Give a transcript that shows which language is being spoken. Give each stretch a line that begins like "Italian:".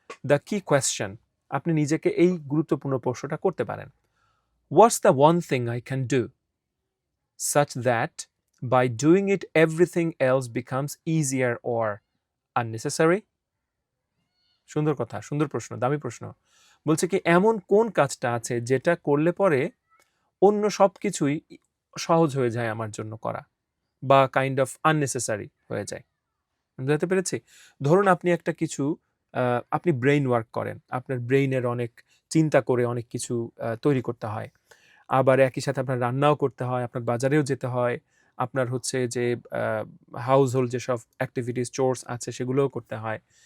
English: the key question,
Bangla: আপনি নিজেকে এই গুরুত্বপূর্ণ প্রশ্নটা করতে পারেন।
English: What's the one thing I can do such that by doing it everything else becomes easier or unnecessary?
Bangla: সুন্দর কথা, সুন্দর প্রশ্ন, দামি প্রশ্ন। বলছে কি, এমন কোন কাজটা আছে যেটা করলে পরে অন্য সব কিছুই সহজ হয়ে যায় আমার জন্য করা, বা কাইন্ড অফ আননেসেসারি হয়ে যায়। বুঝতে পেরেছি? ধরুন আপনি একটা কিছু আপনি ব্রেইন ওয়ার্ক করেন, আপনার ব্রেইনের অনেক চিন্তা করে অনেক কিছু তৈরি করতে হয়, আবার একই সাথে আপনার রান্নাও করতে হয়, আপনার বাজারেও যেতে হয়, আপনার হচ্ছে যে হাউস হোল্ড যেসব অ্যাক্টিভিটিস চোর্স আছে সেগুলোও করতে হয়।